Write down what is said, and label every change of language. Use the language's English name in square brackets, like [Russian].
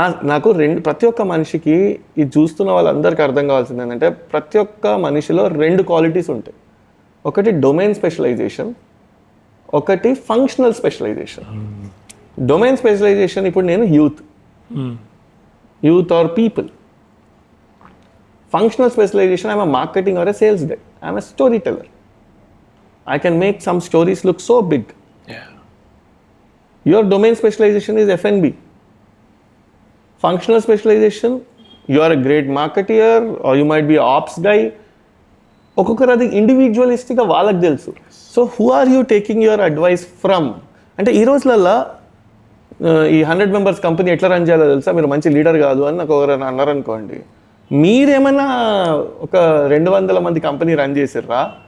[Telugu] నాకు ప్రతి ఒక్క మనిషికి ఇది చూస్తున్న వాళ్ళందరికీ అర్థం కావాల్సింది ఏంటంటే ప్రతి ఒక్క మనిషిలో 2 క్వాలిటీస్ ఉంటాయి. ఒకటి డొమైన్ స్పెషలైజేషన్, ఒకటి ఫంక్షనల్ స్పెషలైజేషన్. డొమైన్ స్పెషలైజేషన్ ఇప్పుడు నేను [English] Youth are people. Functional specialization, I'm a marketing or a sales guy. I'm a storyteller. I can make some stories look so big. Yeah. Your domain specialization is F&B. Functional specialization, you are a great marketeer or you might be an ops guy. [Telugu] ఒక్కొక్కరు అది ఇండివిజువలిస్టిక్గా వాళ్ళకి తెలుసు. [English] So who are you taking your advice from? [Telugu] అంటే ఈ రోజులల్లో ఈ 100 members company ఎట్లా run చేయాలో తెలుసా, మీరు మంచి లీడర్ కాదు అని నాకు ఎవరైనా అన్నారనుకోండి, మీరేమైనా ఒక 200 మంది కంపెనీ రన్ చేసిర్రా?